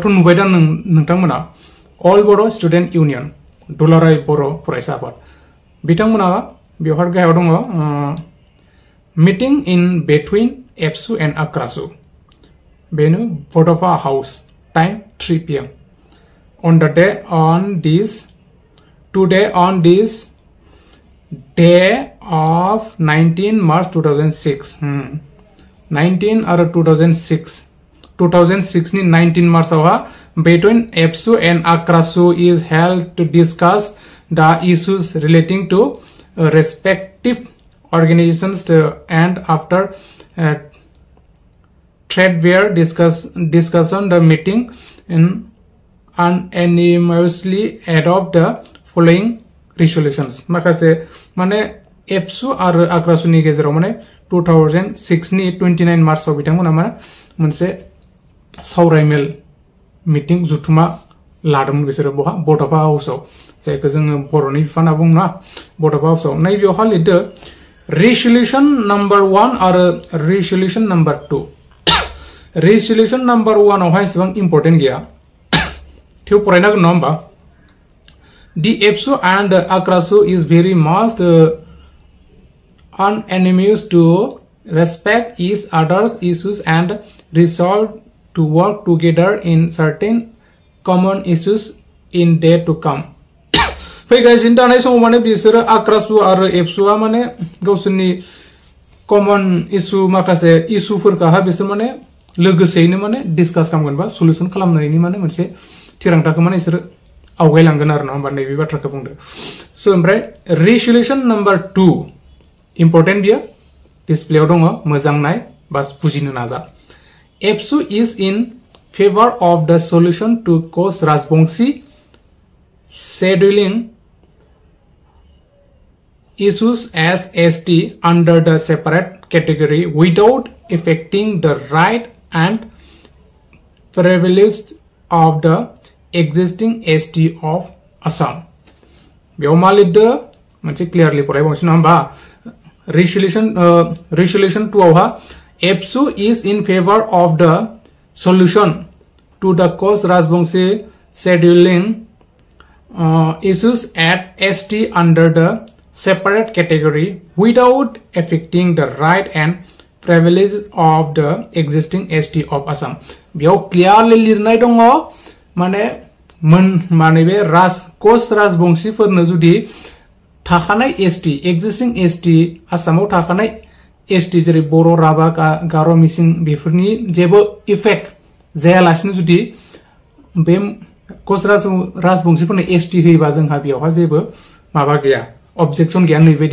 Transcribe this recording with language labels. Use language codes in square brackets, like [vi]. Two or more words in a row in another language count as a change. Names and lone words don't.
[brx] नुबाय दा नोंथांमोना अल बर' स्टुडेन्ट इउनियन दुलाराय बर' फरायसा आफाद बिथांमोना बेवहाय गाहायाव दङ [en] meeting in between EBSU and ACRASU [brx] बेनो बड'फा हाउस [en] time 3 PM on the day on this day of 19 March 2006 19 or 2006 ni 19 March between EBSU and ACRASU is held to discuss the issues relating to respective organizations and after trade fair discussion the meeting unanimously adopt the following resolutions [brx] माखासे माने एबसु आरो आक्रासुनि गेजेराव माने 2006 नि 29 मार्चआव बिथांमोना माने मोनसे सावरायमेल मिटिं जुथुमा लादोंमोन बिसोरो बहा बड'फा हाउसआव जायखौ जोङो बर'नि बिफान होनना बुङो ना बड'फा हाउसआव नैबेयावहा लिरदो [en] resolution number 1 [brx] आरो [en] resolution number 2 resolution number 1 [brx] आवहाय एसेबां इम्पर्टेन्ट गैया थेव फरायनांगोन नङा होमबा [en] The EBSU and ACRASU is very much unanimous to respect each other's issues and resolve to work together in certain common issues in day to come. [brx] फैगासिनो थानाय समाव माने बिसोरो आक्रासु आरो एबसुआ माने गावसोरनि [en] common issue [brx] माखासे इशुफोरखौहा बिसोर माने लोगोसेयैनो माने डिसकास खालामगोन बा सल्युसन खालामनायनि माने मोनसे थिरांथाखौ माने इसोर आवगायलांगोन आरो ना होमबा नैबे बाथ्राखौ बुंदो स' ओमफ्राय [en] resolution number 2 [brx] इम्पर्टेन्ट बियो डिसप्लेयाव दङ मोजां नाय बास बुजिनो नाजा [en] EBSU is in favor of the solution to cause Rajbanshi scheduling issues as ST under the separate category without affecting the right and privileges of the existing ST of Assam. [brx] बेयाव मा लिरदो मोनसे क्लियारलि फरायबावनोसै नङा होमबा रेसुलेसन 2 आवहा [en] EBSU is in favor of the solution to the cause Rajbanshi scheduling issues at ST under the separate category without affecting the right and privileges of the existing ST of Assam. [brx] बेयाव क्लियारलि लिरनाय दङ माने बे कच राजबंशीफोरनो जुदि थाखानाय ST existing ST आसामाव थाखानाय ST जेरै बर' राभा गार' मिसिं बेफोरनि जेबो इफेक्ट जायालासिनो जुदि बे कच राजबंशीफोरनो ST होयोबा जोंहा बेयावहा जेबो माबा गैया अबजेक्शन गैया नैबायदि